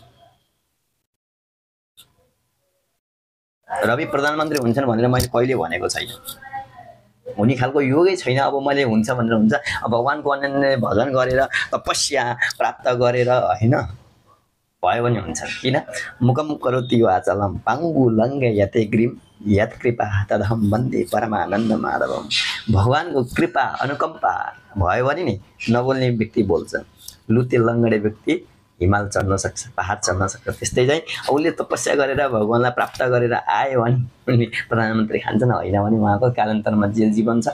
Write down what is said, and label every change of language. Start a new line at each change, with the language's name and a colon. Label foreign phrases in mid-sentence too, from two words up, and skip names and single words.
Nepali: रवि प्रधानमन्त्री हुन्छन् भनेर मैले कहिले भनेको छैन, हुने खालको योगै छैन। अब मैले हुन्छ भनेर हुन्छ, अब भगवानको अनन्य भजन गरेर तपस्या प्राप्त गरेर होइन भयो भने हुन्छ।
Sanskrit: किन मुखम करोति वाचलम पाङ्गु लङ्गे यते ग्रीम यत कृपा तदहम वन्दे परमानन्द माधवम।
Nepali: भगवानको कृपा अनुकम्पा भयो भने नि नबोल्ने व्यक्ति बोल्छ, लुते लङ्गडे व्यक्ति हिमाल चढ्न सक्छ, पहाड चढ्न सक्छ। त्यस्तै चाहिँ उसले तपस्या गरेर भगवानलाई प्राप्त गरेर आयो भने प्रधानमन्त्री खान्छन्, होइन भने उहाँको कालान्तरमा जेल जीवन छ।